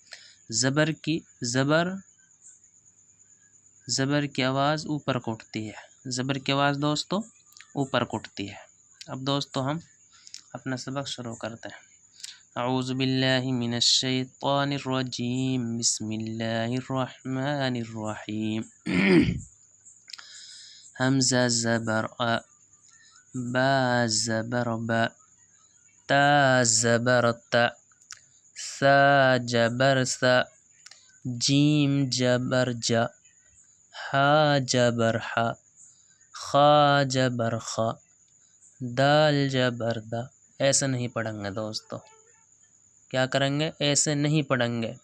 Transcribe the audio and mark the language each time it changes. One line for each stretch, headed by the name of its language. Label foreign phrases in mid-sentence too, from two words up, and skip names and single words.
Urdu: زبر کی آواز اوپر کو اٹھتی ہے، زبر کی آواز دوستو اوپر کو اٹھتی ہے۔ اب دوستو ہم اپنا سبق شروع کرتے ہیں۔
Arabic: اعوذ باللہ من الشیطان الرجیم، بسم اللہ الرحمن الرحیم۔
Urdu: حمزہ زبر آ، با زبر با، تا زبر تا، سا جبر سا، جیم جبر جا، ہا جبر ہا، خا جبر خا، دال جبر دا۔ ایسے نہیں پڑھیں گے دوستو۔ کیا کریں گے؟ ایسے نہیں پڑھیں گے۔